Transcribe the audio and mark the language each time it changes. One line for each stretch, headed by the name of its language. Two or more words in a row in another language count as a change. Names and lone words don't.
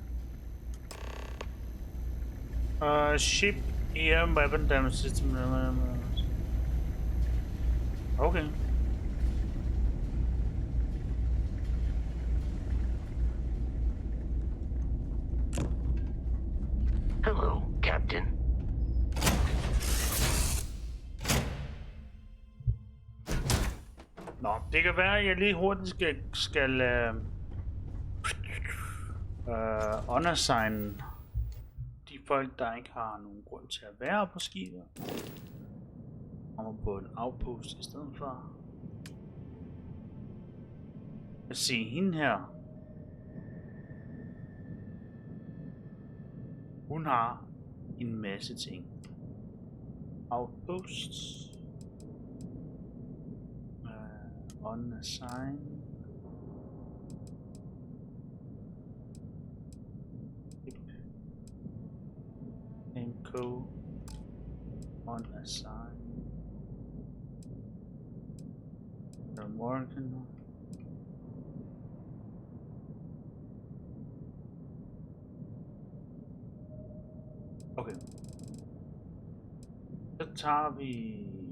English: Ship here, weapon damage system. Okay. Hello, Captain.
Danish: Nå, det kan være, at jeg lige hurtigt skal undersigne de folk, der ikke har nogen grund til at være på skibet. Kommer på en outpost i stedet for. Lad os se, hende her. Hun har en masse ting.
English: Outposts. Unassign. Name code. Unassign. Morgan. Okay.
Danish: Så tager vi